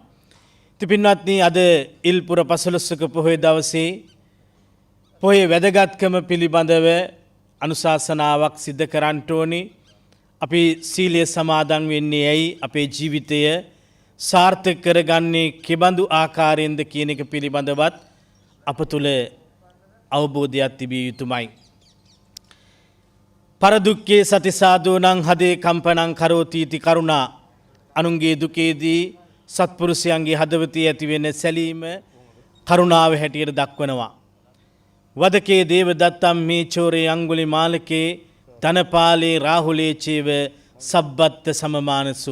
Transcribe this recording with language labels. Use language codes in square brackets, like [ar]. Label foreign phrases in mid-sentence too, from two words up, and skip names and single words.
[si] ඉතින් පින්වත්නි අද ඉල්පුර 15ක පොහොය දවසේ පොහොය වැදගත්කම පිළිබඳව අනුශාසනාවක් සිදු කරන්න ඕනි. අපි සීලය සමාදන් වෙන්නේ ඇයි? අපේ ජීවිතය සාර්ථක කරගන්නේ කෙබඳු ආකාරයෙන්ද කියන එක පිළිබඳවත් අප තුළ අවබෝධයක් තිබිය යුතුමයි. [pi] පරදුක්කේ සති සාධූනං හදේ කම්පනං කරෝති इति කරුණා. [si] අනුන්ගේ දුකේදී සත්පුරුෂයන්ගේ හදවතේ ඇතිවෙන සැලීම කරුණාව හැටියට දක්වනවා. [pi] වදකේ දේවදත්තම් මේ චෝරේ අංගුලිමාලකේ ධනපාලේ රාහුලේ චේව සබ්බත්ත සමමානසු.